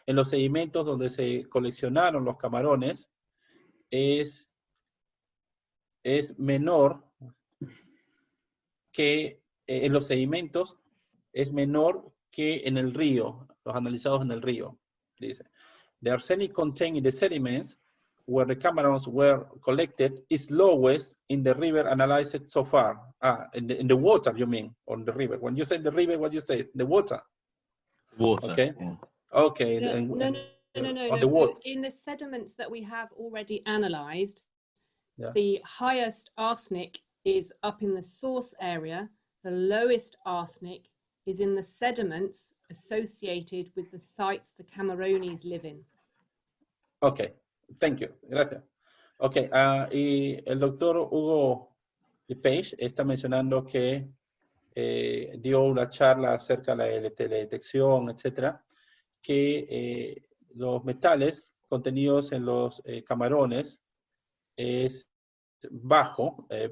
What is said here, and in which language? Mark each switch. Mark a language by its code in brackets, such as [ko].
[es] sedimentos donde se coleccionaron los camarones, es menor que en los sedimentos, es menor que en el río, los analizados en el río, dice. [en] The arsenic contained in the sediments where the camarons were collected is lowest in the river analyzed so far. In the water, you mean, on the river. When you say the river, what you say? The water. water. Okay. Yeah. Okay. No. So in the sediments that we have already analysed, yeah. the highest arsenic is up in the source area. The lowest arsenic is in the sediments associated with the sites the Camarones live in. Okay. Thank you. [es] Gracias. [en] Okay. [es] Y el doctor Hugo Page está mencionando que dio una charla acerca de la teledetección, etcétera, que los metales contenidos en los camarones es bajo.